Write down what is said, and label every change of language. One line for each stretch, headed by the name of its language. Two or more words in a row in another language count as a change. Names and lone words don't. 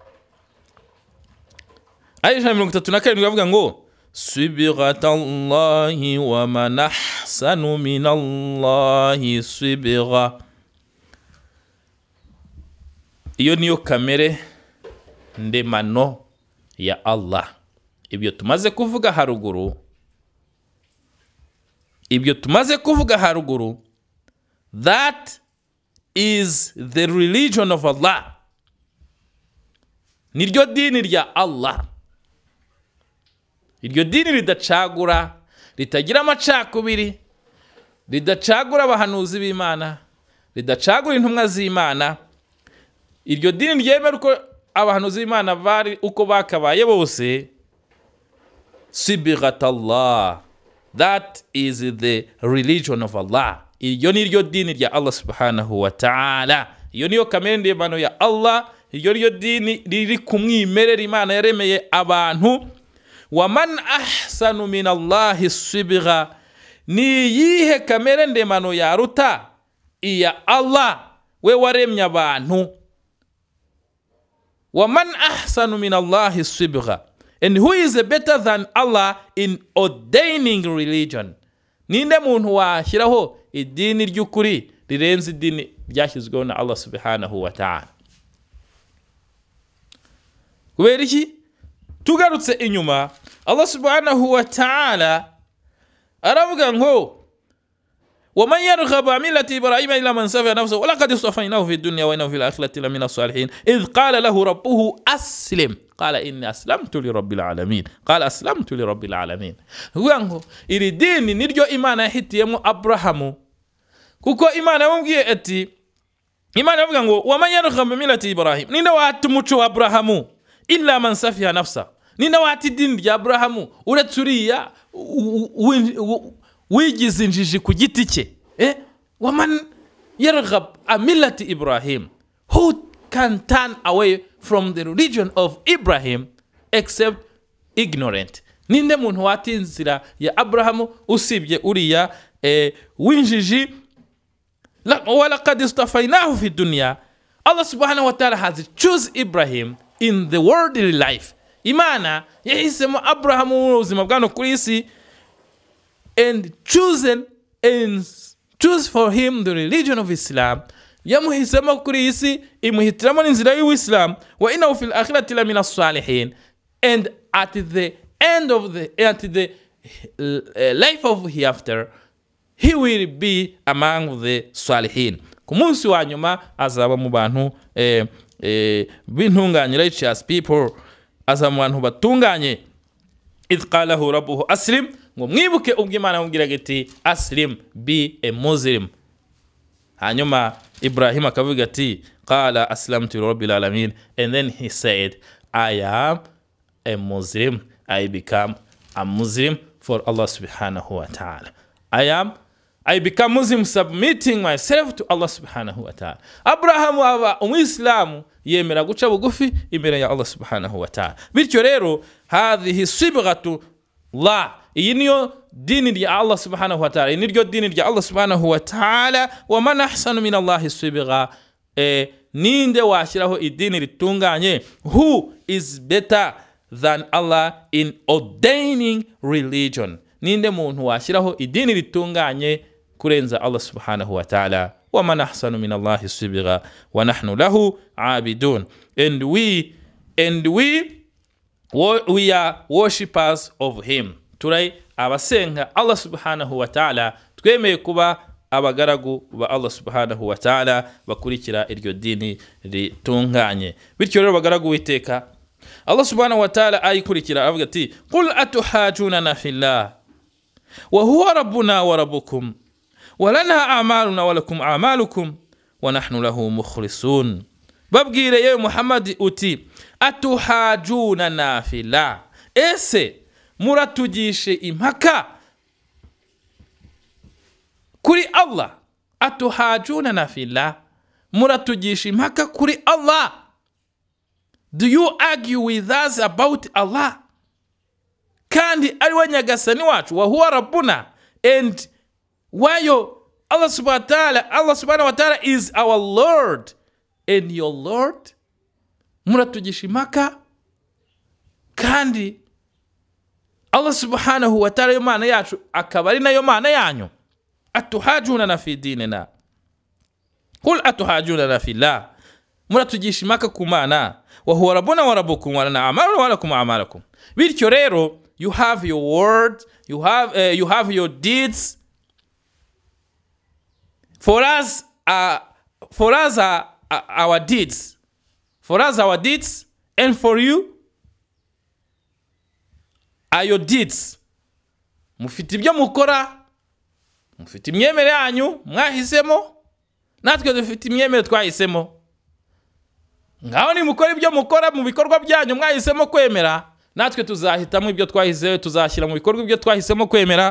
Kinyarwanda: Aya 137 bavuga ngo
Arabic: صبغة الله ومن أحسن من الله صبغة.
Kinyarwanda: Iyo niyo kamere ndemano ya Allah. Ibyo tumaze kuvuga haruguru,
English: that is the religion of Allah.
Kinyarwanda: Niryo dini rya Allah. Iryo dini ridacagura, ritagira amacakubiri, ridacagura abahanuzi b'Imana, ridacagura intumwa z'Imana. Iryo dini ryemera uko abahanuzi b'Imana bari uko bakabaye bose,
Arabic: صبغة الله.
English: That is the religion of Allah.
Kinyarwanda: Iyo niryo dini rya Allah
Arabic: سبحانه وتعالى.
Kinyarwanda: Iyo niyo kamere ndemano ya Allah. Iyo niyo dini riri kumwimerera Imana yaremeye abantu.
Arabic: ومن أحسن من الله صبغة.
Kinyarwanda: Ni yihe kamere ndemano ya ruta iya Allah we waremye abantu.
Arabic: ومن أحسن من الله صبغة.
English: And who is better than Allah in ordaining religion?
Kinyarwanda: Ninde muntu washyiraho idini ry'ukuri rirenze idini ryashyizweho na Allah
Arabic: سبحانه وتعالى.
Kinyarwanda: Kubera iki tugarutse inyuma,
Arabic: Allah subhanahu wa ta'ala
Kinyarwanda: aravuga ngo
Arabic: ومن يرغب عن ملة إبراهيم إلا من سفه نفسه ولقد اصطفيناه في الدنيا وإنه في الآخرة لمن الصالحين إذ قال له ربه أسلم قال إني أسلمت لرب العالمين قال أسلمت لرب العالمين.
Kinyarwanda: Huango ili dini niryo Imana yahitiyemo Abrahamu, kuko Imana yamubwiye ati, Imana yavuga ngo
Arabic: ومن يرغب عن ملة إبراهيم,
Kinyarwanda: ninde wata umuco wa Abrahamu
Arabic: إلا من سفه نفسه,
Kinyarwanda: ninde wata idini rya Abrahamu uretse uriya wigize injiji ku giti cye.
Arabic: ومن يرغب عن ملة إبراهيم,
English: who can turn away from the religion of Ibrahim except ignorant?
Kinyarwanda: Ninde muntu watinzira ya Abrahamu usibye uriya winjiji.
Arabic: ولقد اصطفيناه في الدنيا.
English: Allah
Arabic: سبحانه وتعالى
English: has choose Ibrahim in the worldly life.
Kinyarwanda: Imana yahisemo Abrahamu mu buzima bwano kuri isi,
English: and choose for him the religion of Islam.
Kinyarwanda: Yamuhisemo kuri isi, imuhitiramo n'inzira y'Islam.
Arabic: وإنه في الآخرة لمن الصالحين.
English: And at the end of the life of hereafter, he will be among the salihin.
Kinyarwanda: Ku munsi wa nyuma azaba mu bantu b'intunganye,
English: righteous people,
Kinyarwanda: azaba mu bantu batunganye.
Arabic: إذ قال له ربه أسلم,
Kinyarwanda: ngo mwibuke ubwo Imana yamubwiraga iti aslim,
English: be a Muslim.
Kinyarwanda: Hanyuma Ibrahim akavuga ati
Arabic: قال أسلمت لرب العالمين,
English: and then he said, I am a Muslim, I become a Muslim for Allah
Arabic: سبحانه وتعالى.
English: I become Muslim submitting myself to Allah
Arabic: سبحانه وتعالى.
Kinyarwanda: Abraham aba umwislamu yemera guca bugufi imbere ya Allah
Arabic: سبحانه وتعالى.
Kinyarwanda: Bityo rero
Arabic: هذه صبغة الله,
Kinyarwanda: iyi niyo dini rya Allah
Arabic: سبحانه وتعالى,
Kinyarwanda: iyi niryo dini rya Allah
Arabic: سبحانه وتعالى. ومن أحسن من الله صبغة,
Kinyarwanda: ninde washyiraho idini ritunganye?
English: Who is better than Allah in ordaining religion?
Kinyarwanda: Ninde muntu washyiraho idini ritunganye kurenza Allah
Arabic: سبحانه وتعالى? ومن أحسن من الله صبغة ونحن له عابدون.
English: And we are worshippers of him.
Kinyarwanda: Turai abasenga Allah
Arabic: سبحانه وتعالى,
Kinyarwanda: twemeye kuba abagaragu ba Allah
Arabic: سبحانه وتعالى
Kinyarwanda: bakurikira iryo dini ritunganye. Bityo rero bagaragu witeka
Arabic: الله سبحانه وتعالى
Kinyarwanda: ayikurikira avuga ati
Arabic: قل أتحاجوننا في الله وهو ربنا وربكم ولنا أعمالنا ولكم أعمالكم ونحن له مخلصون.
Kinyarwanda: Babwire yewe Muhammad uti
Arabic: أتحاجوننا في الله,
Kinyarwanda: ese muratugishe impaka kuri Allah?
Arabic: أتحاجوننا في الله,
Kinyarwanda: muratugishe impaka kuri Allah.
English: Do you argue with us about Allah?
Kinyarwanda: Kandi ari we nyagasani wacu,
Arabic: وهو ربنا,
English: and wayo Allah
Arabic: سبحانه وتعالى
English: is our Lord and your Lord.
Kinyarwanda: Muratugisha impaka kandi Allah
Arabic: سبحانه وتعالى
Kinyarwanda: Imana yacu akaba ari nayo Mana yanyu.
Arabic: أتحاجوننا في ديننا قل أتحاجوننا في الله,
Kinyarwanda: muratugisha impaka ku Mana.
Arabic: وهو ربنا وربكم ولنا أعمالنا ولكم أعمالكم.
Kinyarwanda: Bityo rero
English: you have your word, you have your deeds. For us are our deeds. For us our deeds, and for you are your deeds.
Kinyarwanda: Mufite ibyo mukora, mufite imyemere yanyu mwahisemo, natwe dufite imyemere twahisemo. Ngaho ni mukora ibyo mukora mu bikorwa byanyu mwahisemo kwemera, natwe tuzahitamo ibyo twahize, tuzashyira mu bikorwa ibyo twahisemo kwemera.